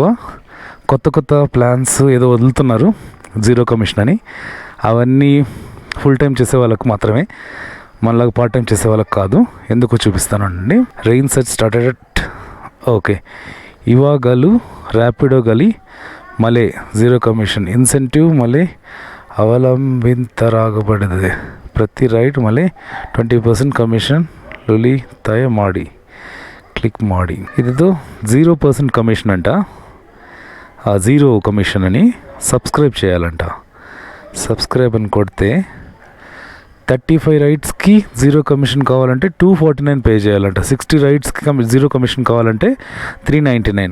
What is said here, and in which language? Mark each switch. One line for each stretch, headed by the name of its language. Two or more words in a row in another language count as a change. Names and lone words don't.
Telugu: కొత్త ప్లాన్స్ ఏదో వదులుతున్నారు 0 commission అని. అవన్నీ ఫుల్ టైం చేసే వాళ్ళకు మాత్రమే, మనలాగా పార్ట్ టైం చేసే వాళ్ళకి కాదు. ఎందుకు చూపిస్తానండి.
English: rain set started.
Kannada: ఓకే, ಇವಾಗಲು ರ್ಯಾಪಿಡೋ ಗಳಿ ಮೇಲೆ
English: 0 commission incentive
Kannada: ಮೇಲೆ ಅವಲಂಬಿತರಾಗಬಾರದು. ಪ್ರತಿ ರೈಡ್ ಮಲೆ 20% ಕಮಿಷನ್ ಉಳಿತಾಯ ಮಾಡಿ ಕ್ಲಿಕ್ ಮಾಡಿ.
Telugu: ಇದು 0% కమిషన్ అంట. ఆ 0 commission అని సబ్స్క్రైబ్ చేయాలంట. సబ్స్క్రైబ్ అని కొడితే 35 రైడ్స్కి 0 commission కావాలంటే 249 పే చేయాలంట. 60 రైడ్స్కి 0 commission కావాలంటే 399.